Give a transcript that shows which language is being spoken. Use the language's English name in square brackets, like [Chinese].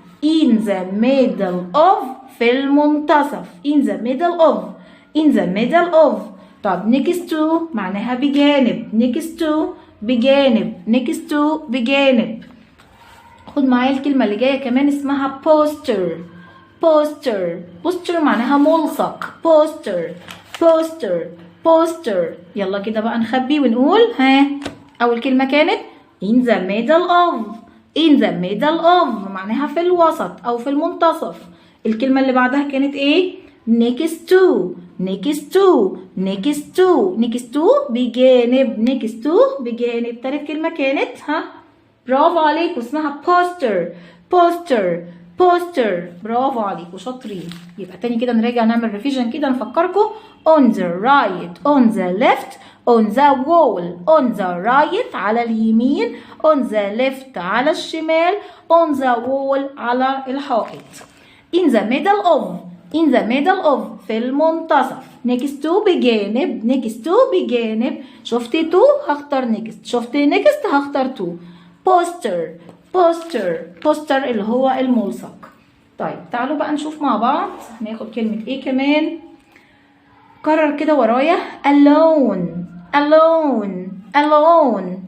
[English] in the middle of. [Arabic] في المنتصف. [English] in the middle of. in the middle of. [Arabic] طب [English] next to [Arabic] معناها بجانب. [English] next to [Arabic] بجانب. [English] next to بجانب. [Arabic] خد معايا الكلمة اللي جاية كمان اسمها poster. [English] poster. [Arabic] poster معناها ملصق. [English] poster. poster. poster. [Arabic] يلا كده بقى نخبي ونقول أول كلمة كانت [English] in the middle of. in the middle of [Arabic] معناها في الوسط أو في المنتصف. الكلمة اللي بعدها كانت ايه؟ [English] next to. next to. next to. next to [Arabic] بجانب. [English] next to بجانب. [Arabic] تالت كلمة كانت برافو عليكم اسمها poster. [English] poster. poster. [Arabic] برافو عليكم شاطرين. يبقى تاني كده نراجع نعمل ريفيجن كده نفكركم [English] on the right. on the left. on the wall. on the right [Arabic] على اليمين. [English] on the left [Arabic] على الشمال. [English] on the wall [Arabic] على الحائط. [English] in the middle of. in the middle of [Arabic] في المنتصف. [English] next to [Arabic] بجانب. [English] next to [Arabic] بجانب. شفت to هختار next. شفت next هختار to. [English] poster. poster. [Arabic] poster اللي هو الملصق. طيب تعالوا بقى نشوف مع بعض هناخد كلمة ايه كمان. كرر كده ورايا alone. [English] alone. alone.